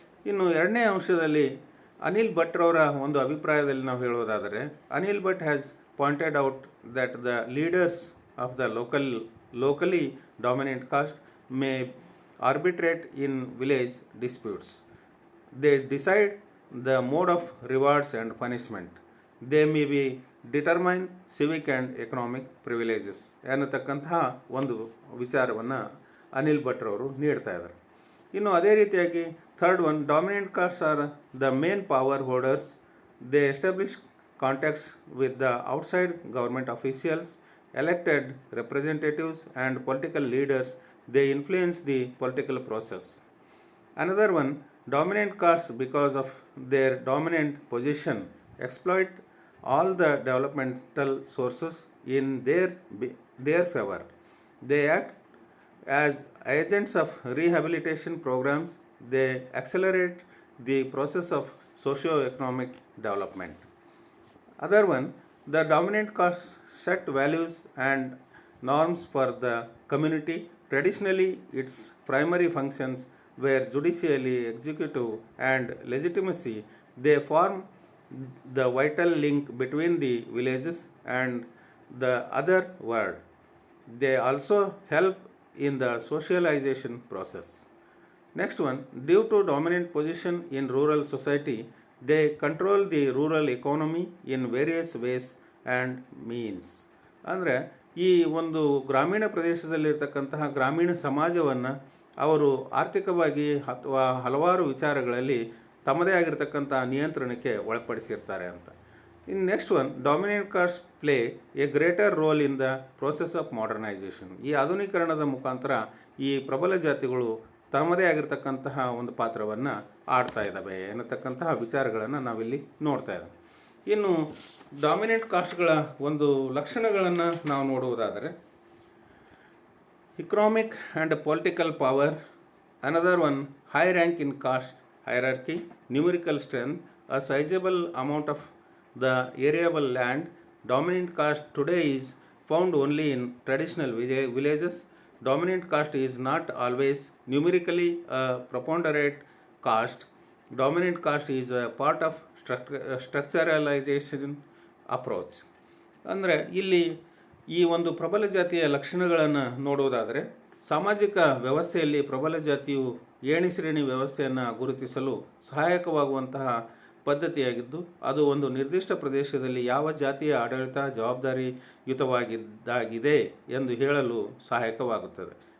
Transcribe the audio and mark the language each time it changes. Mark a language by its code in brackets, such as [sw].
[kn] ಇನ್ನು ಎರಡನೇ ಅಂಶದಲ್ಲಿ ಅನಿಲ್ ಭಟ್ರವರ ಒಂದು ಅಭಿಪ್ರಾಯದಲ್ಲಿ ನಾವು ಹೇಳುವುದಾದರೆ, [en] Anil Bhat has pointed out that the leaders of the locally dominant caste may arbitrate in village disputes. They decide the mode of rewards and punishment. They may be determine civic and economic privileges [kn] ಎನ್ನತಕ್ಕಂತಹ ಒಂದು ವಿಚಾರವನ್ನು ಅನಿಲ್ ಭಟ್ರವರು ನೀಡ್ತಾ ಇದ್ದಾರೆ. ಇನ್ನು ಅದೇ ರೀತಿಯಾಗಿ [en] Third one, dominant caste are the main power holders. They establish contacts with the outside government officials, elected representatives and political leaders. They influence the political process. Another one, dominant castes, because of their dominant position, exploit all the developmental sources in their favor. They act as agents of rehabilitation programs. They accelerate the process of socio-economic development. Other one, the dominant castes set values and norms for the community. Traditionally, its primary functions were judicially, executive, and legitimacy. They form the vital link between the villages and the other world. They also help in the socialization process. Next one, due to dominant position in rural society, they control the rural economy in various ways and means. [kn] ಅಂದರೆ ಈ ಒಂದು ಗ್ರಾಮೀಣ ಪ್ರದೇಶದಲ್ಲಿರ್ತಕ್ಕಂತಹ ಗ್ರಾಮೀಣ ಸಮಾಜವನ್ನು ಅವರು ಆರ್ಥಿಕವಾಗಿ ಅಥವಾ ಹಲವಾರು ವಿಚಾರಗಳಲ್ಲಿ ತಮ್ಮದೇ ಆಗಿರ್ತಕ್ಕಂಥ ನಿಯಂತ್ರಣಕ್ಕೆ ಒಳಪಡಿಸಿರ್ತಾರೆ ಅಂತ. ಇನ್ [en] Next one, dominant caste play a greater role in the process of modernisation. [kn] ಈ ಆಧುನೀಕರಣದ ಮುಖಾಂತರ ಈ ಪ್ರಬಲ ಜಾತಿಗಳು ತಮ್ಮದೇ ಆಗಿರ್ತಕ್ಕಂತಹ ಒಂದು ಪಾತ್ರವನ್ನು ಆಡ್ತಾ ಇದ್ದಾವೆ ಎನ್ನತಕ್ಕಂತಹ ವಿಚಾರಗಳನ್ನು ನಾವಿಲ್ಲಿ ನೋಡ್ತಾ ಇದ್ದೇವೆ. ಇನ್ನು ಡಾಮಿನೆಂಟ್ ಕಾಸ್ಟ್ಗಳ ಒಂದು ಲಕ್ಷಣಗಳನ್ನು ನಾವು ನೋಡುವುದಾದರೆ, [en] economic and political power. Another one, high rank in caste hierarchy, numerical strength, a sizable amount of the arable land. Dominant caste today is found only in traditional villages. Dominant caste is not always numerically a preponderant caste. Dominant caste is a part of structuralization approach. [kn] ಅಂದರೆ ಇಲ್ಲಿ ಈ ಒಂದು ಪ್ರಬಲ ಜಾತಿಯ ಲಕ್ಷಣಗಳನ್ನು ನೋಡುವುದಾದರೆ, ಸಾಮಾಜಿಕ ವ್ಯವಸ್ಥೆಯಲ್ಲಿ ಪ್ರಬಲ ಜಾತಿಯು ಏಣಿ ಶ್ರೇಣಿ ವ್ಯವಸ್ಥೆಯನ್ನು ಗುರುತಿಸಲು ಸಹಾಯಕವಾಗುವಂತಹ ಪದ್ಧತಿಯಾಗಿದ್ದು ಅದು ಒಂದು ನಿರ್ದಿಷ್ಟ ಪ್ರದೇಶದಲ್ಲಿ ಯಾವ ಜಾತಿಯ ಆಡಳಿತ ಜವಾಬ್ದಾರಿಯುತವಾಗಿದ್ದಾಗಿದೆ ಎಂದು ಹೇಳಲು ಸಹಾಯಕವಾಗುತ್ತದೆ.